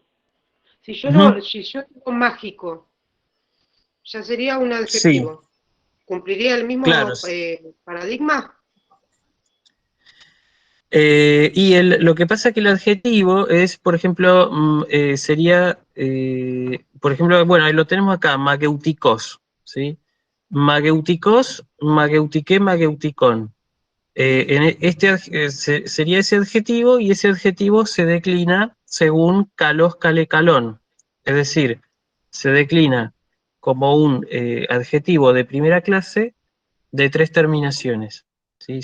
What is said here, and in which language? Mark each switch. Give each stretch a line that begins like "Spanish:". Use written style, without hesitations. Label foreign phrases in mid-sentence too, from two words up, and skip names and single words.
Spanish: Si yo digo mágico, ya sería un adjetivo. Sí. ¿Cumpliría el mismo Claro. paradigma? Lo que pasa es que el adjetivo es, por ejemplo, sería, por ejemplo, bueno, ahí lo tenemos acá, mageutikos, ¿sí?
Greek: Μαγευτικός, μαγευτική, μαγευτικόν.
Spanish: Sería ese adjetivo y ese adjetivo se declina según
Greek: καλός, καλή, καλόν.
Spanish: Es decir, se declina como un adjetivo de primera clase de 3 terminaciones. ¿Sí?